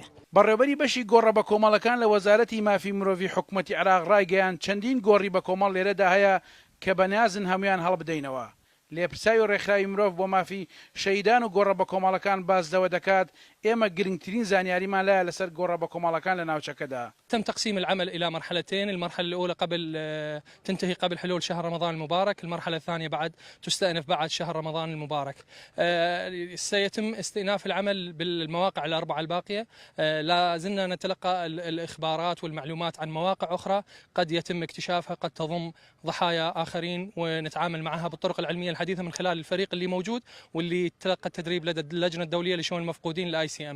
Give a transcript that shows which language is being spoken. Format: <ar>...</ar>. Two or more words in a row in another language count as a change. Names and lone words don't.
<ckb>بەڕێوەبەری بەشی گۆڕە بە کۆمەڵەکان لە وەزارەتی مافی مرۆڤی حکوومەتی عێراق ڕایگەیان چەندین گۆڕی بە کۆمەڵ لێرەدا هەیە کە بەنیازن هەمویان هەڵبدەینەوە. لێپرسای و ڕێکخراوی مرۆڤ بۆ مافی شەیدان و گۆڕە بە کۆمەڵەکان بازدەوە دەکات ئێمە گرنگترین زانیاریمان لایە لەسەر گۆڕە بە کۆمەڵەکان لە ناوچەکەدا.</ckb> <ar>تم تقسيم العمل إلى مرحلتين، المرحلة الأولى تنتهي قبل حلول شهر رمضان المبارك، المرحلة الثانية بعد تستأنف بعد شهر رمضان المبارك. سيتم استئناف العمل بالمواقع الأربعة الباقية. لا زلنا نتلقى الإخبارات والمعلومات عن مواقع أخرى قد يتم اكتشافها قد تضم ضحايا آخرين ونتعامل معها بالطرق العلمية الحديثة من خلال الفريق اللي موجود واللي تلقى التدريب لدى اللجنة الدولية لشؤون المفقودين الICMB.</ar>